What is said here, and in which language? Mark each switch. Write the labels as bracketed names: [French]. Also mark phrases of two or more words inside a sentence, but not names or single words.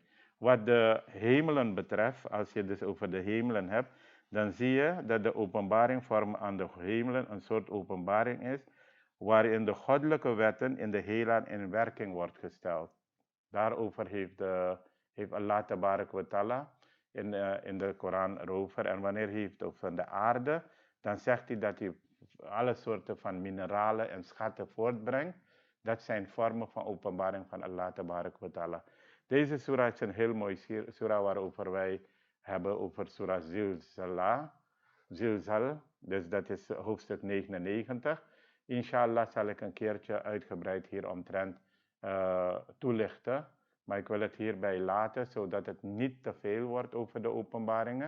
[Dutch] Wat de hemelen betreft, als je dus over de hemelen hebt, dan zie je dat de openbaring vormen aan de hemelen een soort openbaring is, waarin de goddelijke wetten in de heelal in werking wordt gesteld. Daarover heeft Allah [Arabic] تبارك وتعالى [Dutch] in de Koran erover. En wanneer hij heeft over de aarde, dan zegt hij dat hij alle soorten van mineralen en schatten voortbrengt. Dat zijn vormen van openbaring van Allah [Arabic] تبارك وتعالى. [Dutch] Deze surah is een heel mooi surah waarover wij hebben over surah Zilzal. Dus dat is hoofdstuk 99. Inshallah zal ik een keertje uitgebreid hieromtrent toelichten. Maar ik wil het hierbij laten, zodat het niet te veel wordt over de openbaringen.